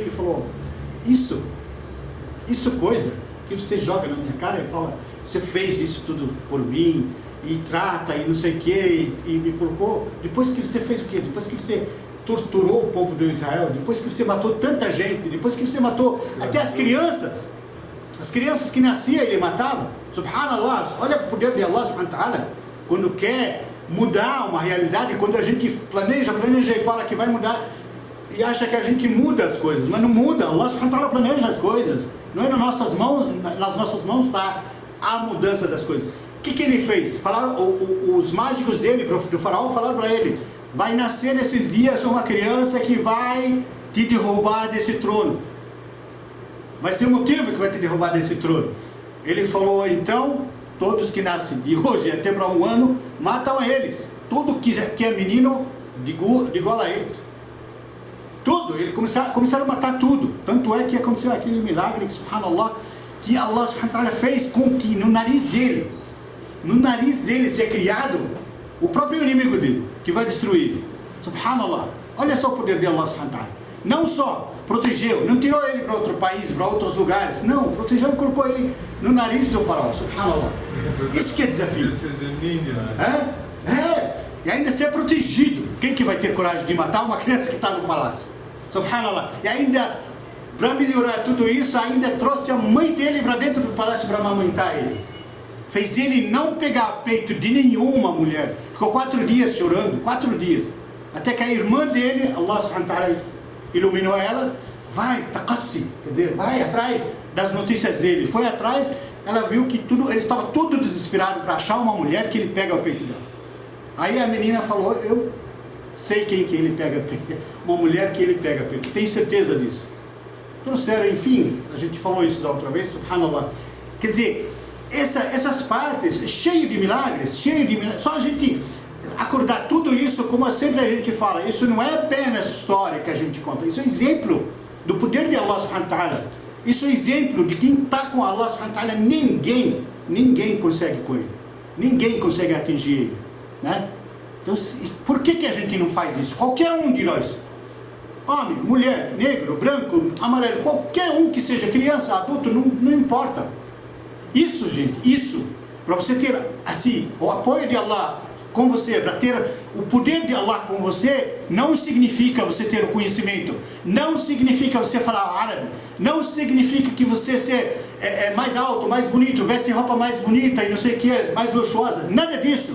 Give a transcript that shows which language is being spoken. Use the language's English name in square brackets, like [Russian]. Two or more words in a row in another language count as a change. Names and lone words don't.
[Portuguese] Ele falou, isso coisa que você joga na minha cara e fala, você fez isso tudo por mim, e trata, e não sei o quê, e me colocou, depois que você fez o quê? Depois que você torturou o povo de Israel, depois que você matou tanta gente, depois que você matou até as crianças que nasciam ele matava, subhanallah, olha o poder de [Arabic] الله سبحانه وتعالى, [Portuguese] quando quer mudar uma realidade, quando a gente planeja e fala que vai mudar, e acha que a gente muda as coisas, mas não muda, [Arabic] الله سبحانه وتعالى [Portuguese] planeja as coisas, não é nas nossas mãos está a mudança das coisas. O que ele fez? Os mágicos dele, do faraó, falaram para ele, vai nascer nesses dias uma criança que vai te derrubar desse trono. Vai ser o motivo que vai te derrubar desse trono. Ele falou, então, todos que nascem de hoje até para um ano, matam eles. Tudo que é menino, de igual a eles. Tudo. Eles começaram a matar tudo. Tanto é que aconteceu aquele milagre, que, subhanallah, que [Arabic] الله سبحانه وتعالى [Portuguese] fez com que no nariz dele ser criado o próprio inimigo dele, que vai destruir ele. Subhanallah. Olha só o poder de [Arabic] الله سبحانه وتعالى. [Portuguese] Não só protegeu, não tirou ele para outro país, para outros lugares, não, protegeu e colocou ele no nariz do faraó, subhanallah. Isso que é desafio. E ainda ser protegido. Quem que vai ter coragem de matar uma criança que está no palácio? Subhanallah. E ainda, para melhorar tudo isso, ainda trouxe a mãe dele para dentro do palácio para amamentar ele. Fez ele não pegar peito de nenhuma mulher. Ficou 4 dias chorando, 4 dias. Até que a irmã dele, [Arabic] الله سبحانه وتعالى [Portuguese] iluminou ela, vai, taqassi, quer dizer, vai atrás das notícias dele. Foi atrás, ela viu que ele estava todo desesperado para achar uma mulher que ele pega o peito dela. Aí a menina falou, eu sei quem que ele pega peito, uma mulher que ele pega peito, tenho certeza disso. Trouxeram, enfim, a gente falou isso da outra vez, subhanallah. Quer dizer, essas partes, cheio de milagres, só a gente acordar tudo isso, como sempre a gente fala, isso não é apenas história que a gente conta, isso é exemplo do poder de [Arabic] الله سبحانه وتعالى, [Portuguese] isso é exemplo de quem está com [Arabic] الله سبحانه وتعالى, [Portuguese] ninguém consegue com ele, ninguém consegue atingir ele, né? Então, por que a gente não faz isso? Qualquer um de nós, homem, mulher, negro, branco, amarelo, qualquer um que seja, criança, adulto, não importa. Isso, gente, isso, para você ter assim, o apoio de Allah com você, para ter o poder de Allah com você, não significa você ter o conhecimento, não significa você falar árabe, não significa que você ser mais alto, mais bonito, veste roupa mais bonita e não sei o que, mais luxuosa, nada disso.